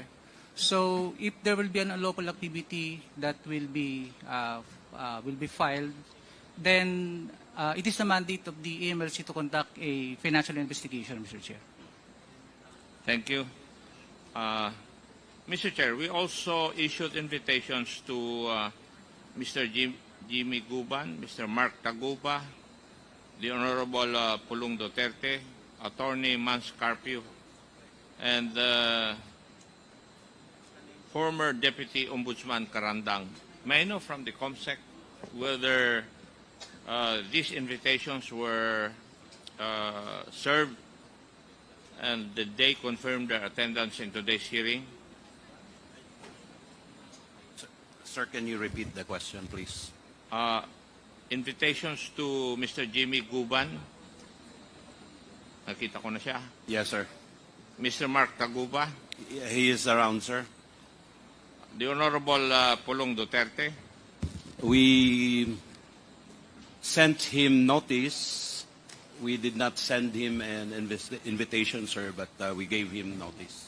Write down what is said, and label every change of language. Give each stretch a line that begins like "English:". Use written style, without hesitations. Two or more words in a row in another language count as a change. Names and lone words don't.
English: So if there will be an unlawful activity that will be filed, then it is the mandate of the AMLC to conduct a financial investigation, Mr. Chair. Thank you. Mr. Chair, we also issued invitations to Mr. Jimmy Guban, Mr. Mark Taguba, the Honorable Pulong Duterte, Attorney Mans Carpio, and former Deputy Ombudsman Karandang. May I know from the COMSEC whether these invitations were served And did they confirm their attendance in today's hearing? Sir, can you repeat the question, please? Invitations to Mr. Jimmy Guban.
Filipino: Nakita ko na siya.
English: Yes, sir. Mr. Mark Taguba. He is around, sir. The Honorable Pulong Duterte. We sent him notice. We did not send him an invitation, sir, but we gave him notice.